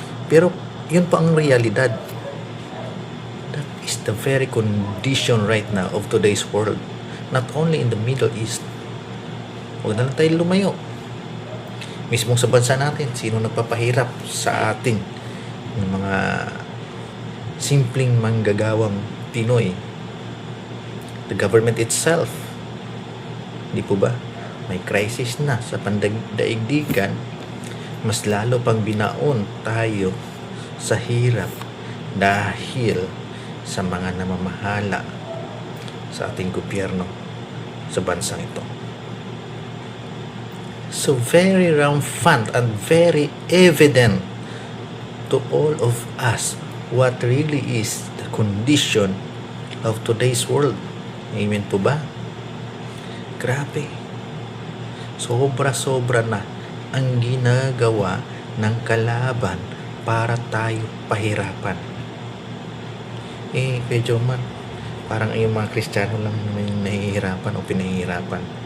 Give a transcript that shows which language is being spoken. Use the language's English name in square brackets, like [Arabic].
[Filipino] Pero yun pa ang realidad. [English] That is the very condition right now of today's world, not only in the Middle East. [Filipino] Huwag na lang tayo lumayo. Mismo sa bansa natin, sino nagpapahirap sa atin ng mga simpleng manggagawang Pinoy? [English] The government itself. [Filipino] Di po ba? May crisis na sa pandaigdigan, mas lalo pang binaon tayo sa hirap dahil sa mga namamahala sa ating gobyerno sa bansang ito. [English] So very rampant and very evident to all of us what really is the condition of today's world. [Filipino] Amen po ba? Grabe. Sobra-sobra na ang ginagawa ng kalaban para tayo pahirapan. Medyo man, parang yung mga Kristiyano lang yung nahihirapan o pinahihirapan.